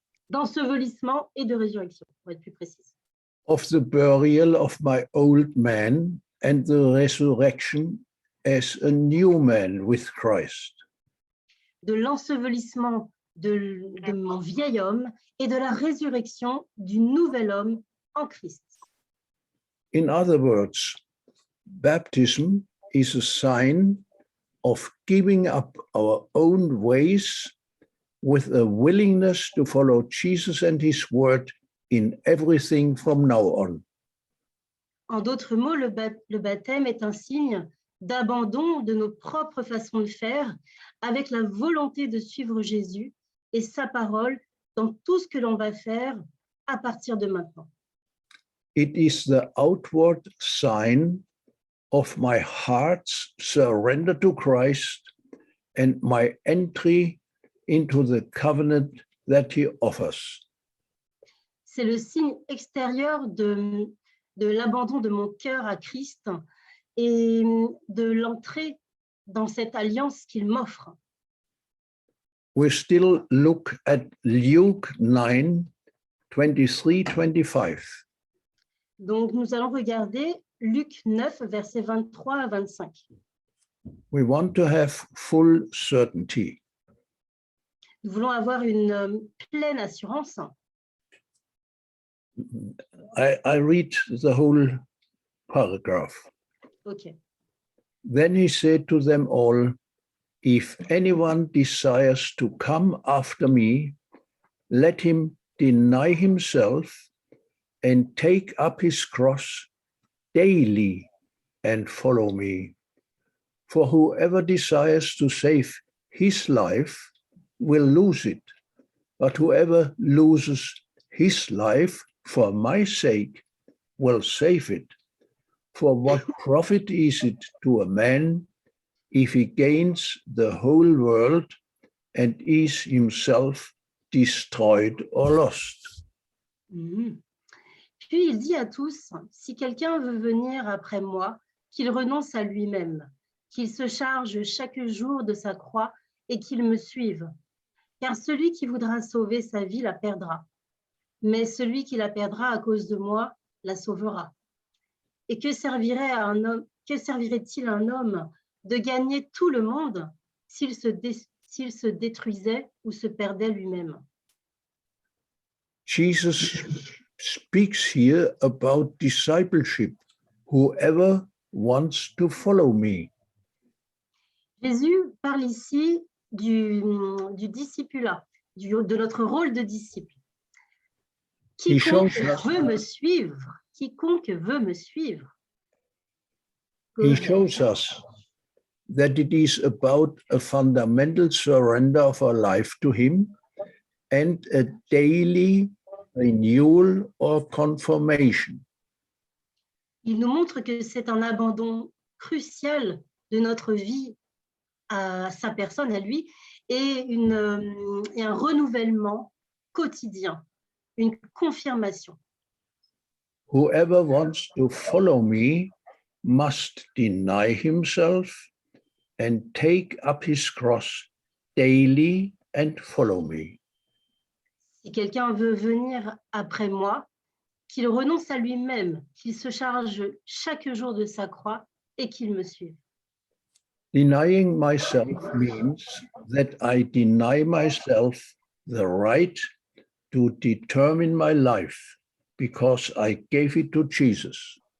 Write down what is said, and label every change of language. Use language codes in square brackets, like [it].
[fr] D'ensevelissement et de résurrection, pour être plus précise. [en] Of the burial of my old man and the resurrection as a new man with Christ. [fr] De l'ensevelissement de mon vieil homme et de la résurrection du nouvel homme en Christ. [en] In other words, baptism is a sign of giving up our own ways with a willingness to follow Jesus and his word in everything from now on. [fr] En d'autres mots, le baptême est un signe d'abandon de nos propres façons de faire avec la volonté de suivre Jésus et sa parole dans tout ce que l'on va faire à partir de maintenant. [en] It is the outward sign of my heart's surrender to Christ and my entry into the covenant that he offers. [fr] C'est le signe extérieur de l'abandon de mon cœur à Christ et de l'entrée dans cette alliance qu'il m'offre. [en] We still look at Luke 9, 23-25. [fr] Donc, nous allons regarder Luc 9, versets 23 à 25. [en] We want to have full certainty. [fr] Nous voulons avoir une pleine assurance. [en] I read the whole paragraph. OK. Then he said to them all, if anyone desires to come after me, let him deny himself and take up his cross daily and follow me. For whoever desires to save his life will lose it, but whoever loses his life for my sake will save it. For what profit is it to a man if he gains the whole world and is himself destroyed or lost? [fr] Puis il dit à tous, si quelqu'un veut venir après moi, qu'il renonce à lui-même, qu'il se charge chaque jour de sa croix et qu'il me suive. Car celui qui voudra sauver sa vie la perdra, mais celui qui la perdra à cause de moi la sauvera. Et que servirait-il à un homme de gagner tout le monde s'il se détruisait ou se perdait lui-même? [en] Jesus speaks here about discipleship. Whoever wants to follow me. [fr] Jésus parle ici du discipulat, de notre rôle de disciple. Quiconque veut me suivre, quiconque veut me suivre. [en] He shows us that it is about a fundamental surrender of our life to him and a daily renewal or confirmation. [fr] Il nous montre que c'est un abandon crucial de notre vie à sa personne, à lui, et un renouvellement quotidien, une confirmation. [en] Whoever wants to follow me must deny himself and take up his cross daily and follow me. [fr] Si quelqu'un veut venir après moi, qu'il renonce à lui-même, qu'il se charge chaque jour de sa croix et qu'il me suive. [en] Denying myself means that I deny myself the right to determine my life because I gave it to Jesus.